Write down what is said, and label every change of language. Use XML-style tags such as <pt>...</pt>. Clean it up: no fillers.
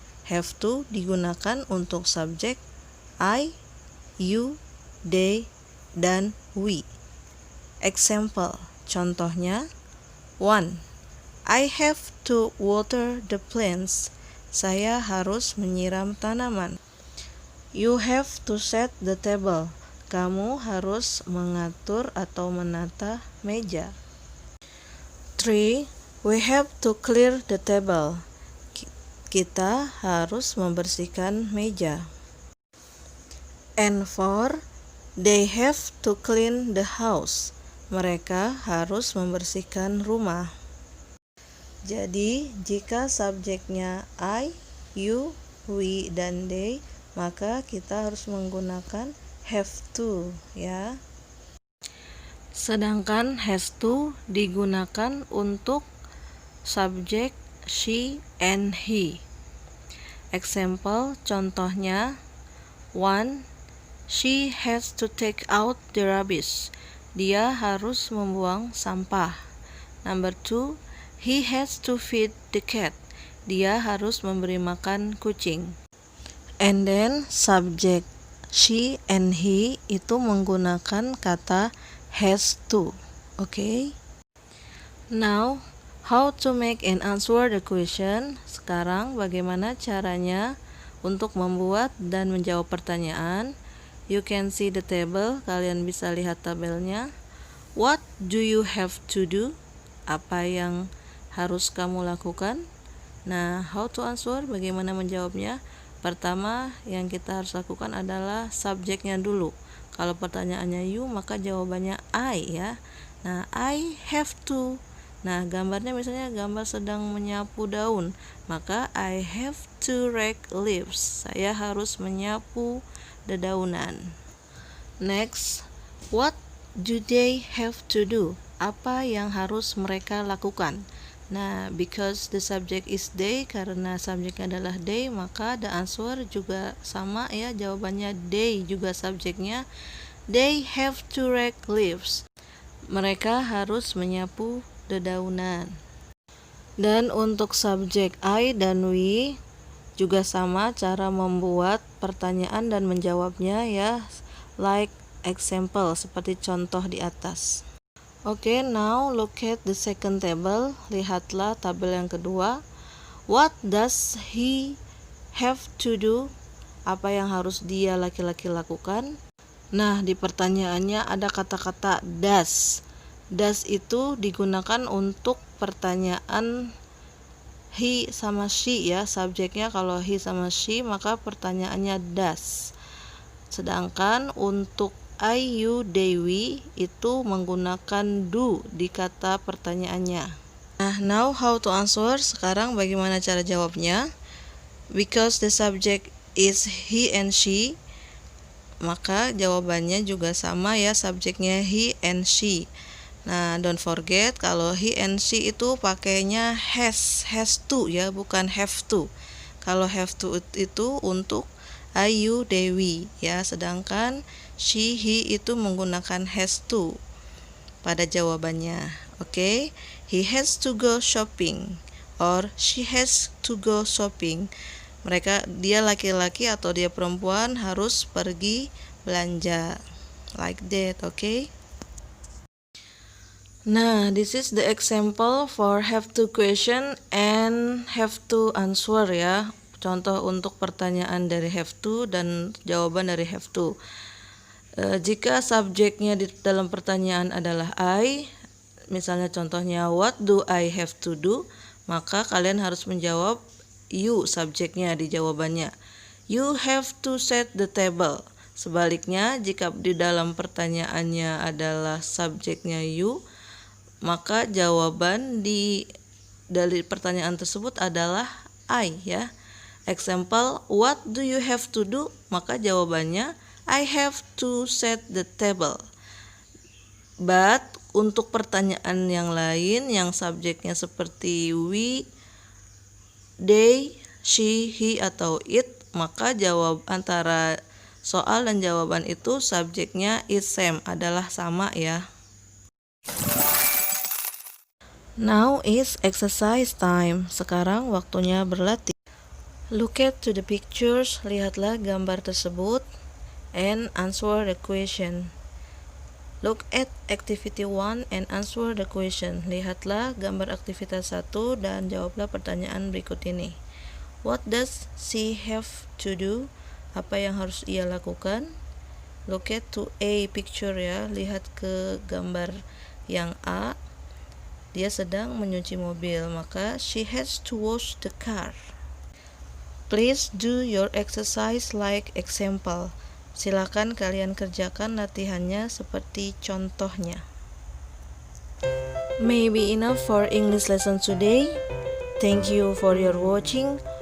<id>Have to digunakan untuk subjek I, you, they, dan we.</id> <en>Example, contohnya. 1. I have to water the plants.</en> <id>Saya harus menyiram tanaman.</id> <en>You have to set the table.</en> <id>Kamu harus mengatur atau menata meja. 3.</id> <en>We have to clear the table.</en> <id>Kita harus membersihkan meja.</id> <en>And 4. They have to clean the house.</en> <id>Mereka harus membersihkan rumah. Jadi, jika subjeknya I, you, we, dan they, maka kita harus menggunakan have to, ya. Sedangkan has to digunakan untuk subjek she and he.</id> <en>Example, contohnya. 1. She has to take out the rubbish.</en> <id>Dia harus membuang sampah.</id> <en>Number 2, he has to feed the cat.</en> <id>Dia harus memberi makan kucing.</id> <en>And then subject she and he itu</en> <id>menggunakan kata has to.</id> <en>Okay? Now, how to make and answer the question?</en> <id>Sekarang bagaimana caranya untuk membuat dan menjawab pertanyaan?</id> <en>You can see the table,</en> <id>kalian bisa lihat tabelnya.</id> <en>What do you have to do?</en> <id>Apa yang harus kamu lakukan? Nah,</id> <en>how to answer,</en> <id>bagaimana menjawabnya? Pertama, yang kita harus lakukan adalah subjeknya dulu. Kalau pertanyaannya you, maka jawabannya I, ya. Nah, I have to. Nah, gambarnya misalnya gambar sedang menyapu daun, maka</id> <en>I have to rake leaves.</en> <id>Saya harus menyapu dedaunan.</id> <en>Next, what do they have to do?</en> <id>Apa yang harus mereka lakukan? Nah,</id> <en>because the subject is they,</en> <id>karena subjeknya adalah they, maka</id> <en>the answer</en> <id>juga sama, ya. Jawabannya they juga subjeknya.</id> <en>They have to rake leaves.</en> <id>Mereka harus menyapu dedaunan. Dan untuk subjek I dan we juga sama cara membuat pertanyaan dan menjawabnya, ya,</id> <en>like example,</en> <id>seperti contoh di atas.</id> <en>Okay, now look at the second table.</en> <id>Lihatlah tabel yang kedua.</id> <en>What does he have to do?</en> <id>Apa yang harus dia laki-laki lakukan? Nah, di pertanyaannya ada kata-kata does. Does itu digunakan untuk pertanyaan he sama she, ya. Subjeknya kalau he sama she, maka pertanyaannya does. Sedangkan untuk I, you, they, we itu menggunakan do di kata pertanyaannya. Nah,</id> <en>now how to answer.</en> <id>Sekarang bagaimana cara jawabnya?</id> <en>Because the subject is he and she,</en> <id>maka jawabannya juga sama, ya. Subjeknya he and she. Nah,</id> <en>don't forget</en> <id>kalau he and she itu pakainya has to, ya, bukan have to. Kalau have to itu untuk I, you, they, we, ya. Sedangkan she, he itu menggunakan has to pada jawabannya.</id> <en>Okay, he has to go shopping or she has to go shopping.</en> <id>Dia laki-laki atau dia perempuan harus pergi belanja.</id> <en>Like that, okay? Nah, this is the example for have to question and have to answer ya.</en> <id>Contoh untuk pertanyaan dari have to dan jawaban dari have to. Jika subjeknya di dalam pertanyaan adalah I, misalnya contohnya</id> <en>what do I have to do,</en> <id>maka kalian harus menjawab you subjeknya di jawabannya.</id> <en>You have to set the table.</en> <id>Sebaliknya, jika di dalam pertanyaannya adalah subjeknya you, maka jawaban dari pertanyaan tersebut adalah I ya.</id> <en>Example, what do you have to do?</en> <id>Maka jawabannya</id> <en>I have to set the table.</en> <id>But untuk pertanyaan yang lain yang subjeknya seperti we, they, she, he atau it, maka jawab antara soal dan jawaban itu subjeknya</id> <en>is same,</en> <id>adalah sama ya.</id> <en>Now is exercise time.</en> <id>Sekarang waktunya berlatih.</id> <en>Look at to the pictures,</en> <id>lihatlah gambar tersebut</id> <en>and answer the question. Look at activity 1 and answer the question.</en> <id>Lihatlah gambar aktivitas 1 dan jawablah pertanyaan berikut ini.</id> <en>What does she have to do?</en> <id>Apa yang harus ia lakukan?</id> <en>Look at to A picture ya.</en> <id>Lihat ke gambar yang A. Dia sedang menyuci mobil, maka</id> <en>she has to wash the car. Please do your exercise like example.</en> <id>Silakan kalian kerjakan latihannya seperti contohnya.</id> <en>Maybe enough for English lesson today. Thank you for your watching.</en>